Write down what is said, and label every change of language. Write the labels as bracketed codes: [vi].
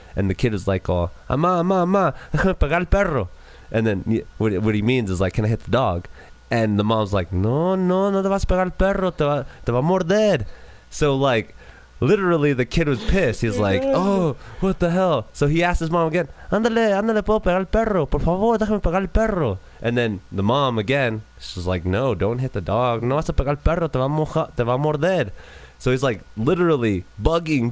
[en] And the kid was like, "Oh, [es] ama, déjame pegar el perro." [en] And then what he means is like, "Can I hit the dog?" And the mom's like, [es] no te vas a pegar el perro, te va a morder. [en] So like, literally the kid was pissed. He was like, oh, what the hell? So he asked his mom again, [es] ándale, puedo pegar el perro, por favor, déjame pegar el perro. [en] And then the mom again, she's like, no, don't hit the dog. [es] No vas a pegar el perro, te va a morder. [en] So he's like literally bugging.